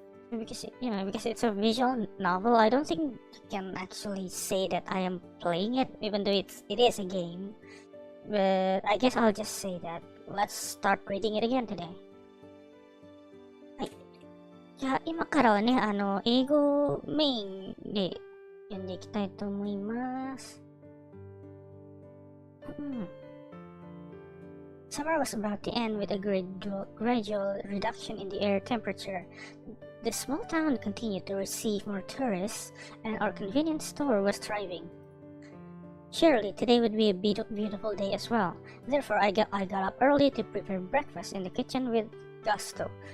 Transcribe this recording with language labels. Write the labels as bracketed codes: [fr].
[en] Because it's a visual novel, I don't think you can actually say that I am playing it, even though it is a game. But I guess I'll just say that. Let's start reading it again today. [ja] はい。じゃあ今からはね、英語メインで読んでいきたいと思います。 [en] Summer was about to end with a gradual reduction in the air temperature. The small town continued to receive more tourists, and our convenience store was thriving. Surely today would be a beautiful day as well. Therefore, I got up early to prepare breakfast in the kitchen with gusto.